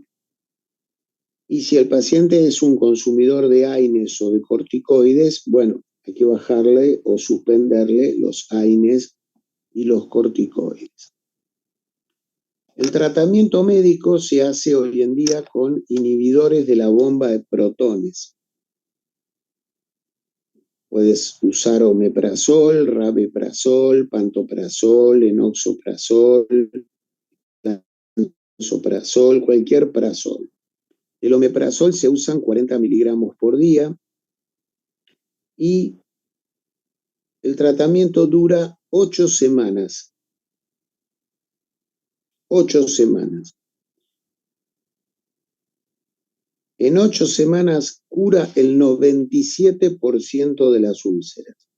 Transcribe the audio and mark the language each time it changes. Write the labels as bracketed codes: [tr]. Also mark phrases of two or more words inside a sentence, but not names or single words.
[es] Y si el paciente es un consumidor de AINES o de corticoides, bueno, hay que bajarle o suspenderle los AINES y los corticoides. El tratamiento médico se hace hoy en día con inhibidores de la bomba de protones. Puedes usar omeprazol, rabeprazol, pantoprazol, enoxoprazol, lansoprazol, cualquier prazol. El omeprazol se usan 40 miligramos por día y el tratamiento dura 8 semanas. 8 semanas. En 8 semanas cura el 97% de las úlceras.